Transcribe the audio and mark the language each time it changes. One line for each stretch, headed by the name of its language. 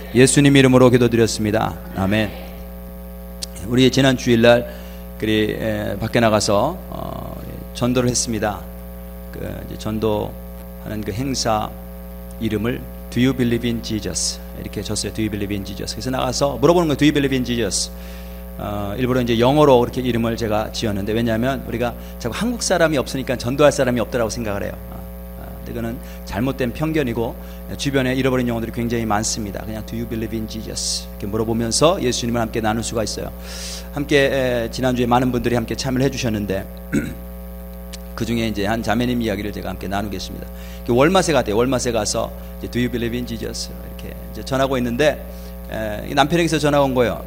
Korean: 예수님 이름으로 기도드렸습니다. 아멘. 우리 지난 주일날 밖에 나가서 전도를 했습니다. 이제 전도하는 그 행사 이름을
English: Do you believe in Jesus?
Korean: 이렇게 줬어요.
English: Do you believe in Jesus?
Korean: 그래서 나가서 물어보는 거예요.
English: Do you believe in Jesus?
Korean: 일부러 이제 영어로 그렇게 이름을 제가 지었는데, 왜냐하면 우리가 자꾸 한국 사람이 없으니까 전도할 사람이 없더라고 생각을 해요. 그거는 잘못된 편견이고 주변에 잃어버린 영혼들이 굉장히 많습니다. 그냥
English: Do you believe in Jesus?
Korean: 이렇게 물어보면서 예수님을 함께 나눌 수가 있어요. 함께 지난주에 많은 분들이 함께 참여를 해주셨는데 그 중에 이제 한 자매님 이야기를 제가 함께 나누겠습니다. 월마세 갔대요. 월마세 가서 이제
English: Do you believe in Jesus?
Korean: 이렇게 이제 전하고 있는데 남편에게서 전화 온 거예요.